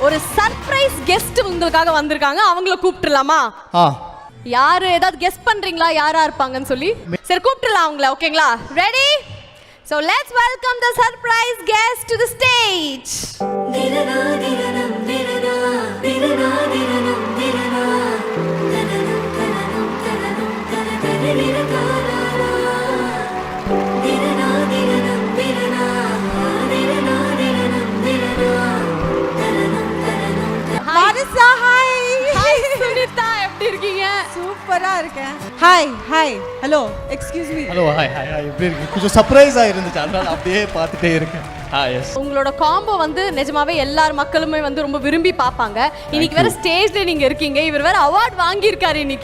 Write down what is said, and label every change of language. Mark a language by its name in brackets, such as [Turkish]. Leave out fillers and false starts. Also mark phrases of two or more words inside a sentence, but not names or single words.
[Tamil] ஒரு [English] surprise guest [Tamil] உங்களுக்காக வந்திருக்காங்க. அவங்கள கூப்பிட்டுலாமா? யாரு ஏதாவது கெஸ் பண்றீங்களா யாரா இருப்பாங்கன்னு சொல்லி? சரி கூப்பிட்டுலாம் அவங்கள. ஓகேங்களா? ரெடி? [English] So let's welcome the surprise guest to the stage. Dirana dirana dirana dirana dirana dirana tananam tananam tananam tananam dirana dirana dirana dirana dirana dirana tananam tananam. Marisa, hi. Hi Sunita, [Tamil] எப்படி இருக்கீங்க? சூப்பரா இருக்கேன். [English] hi hi hello excuse me. hello hi hi hi [Tamil] எப்படி இருக்கு? கொஞ்சம் சர்ப்ரைஸா இருந்துச்சு, அதனால அப்படியே பார்த்துட்டே இருக்கேன். எஸ், உங்களோட காம்போ வந்து நிஜமாவே எல்லார் மக்களுமே வந்து ரொம்ப விரும்பி பார்ப்பாங்க. இன்னைக்கு வேற ஸ்டேஜ்ல நீங்க இருக்கீங்க, இவர் வேற அவார்ட் வாங்கியிருக்காரு இன்னைக்கு.